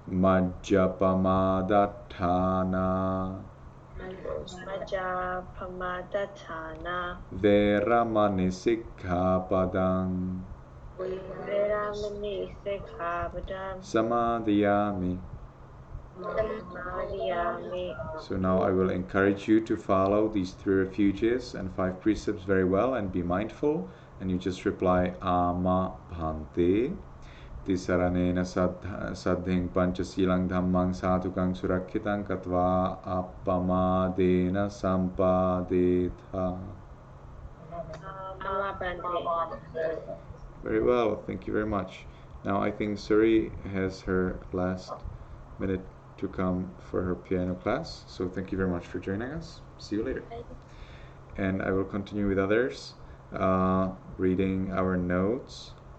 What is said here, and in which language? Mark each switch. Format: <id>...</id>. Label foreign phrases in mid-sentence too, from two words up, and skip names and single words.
<pi>Majjapamadatthana Majapamadatthana Veramani Sikkhapadang Viramani Sikkhapadam Samadhiyami. Samadhiyami.</pi> <en>So now I will encourage you to follow these 3 refuges and 5 precepts very well and be mindful, and you just reply</en> <pi>Ama Bhante. Tisaranena saddhing panchasilang dhammang satukang surakkitang katva appamadena sampadetha. Amma Bande.</pi> <en>Very well, thank you very much. Now I think Suri has her last minute to come for her piano class. So thank you very much for joining us. See you later. And I will continue with others, reading our notes.</en>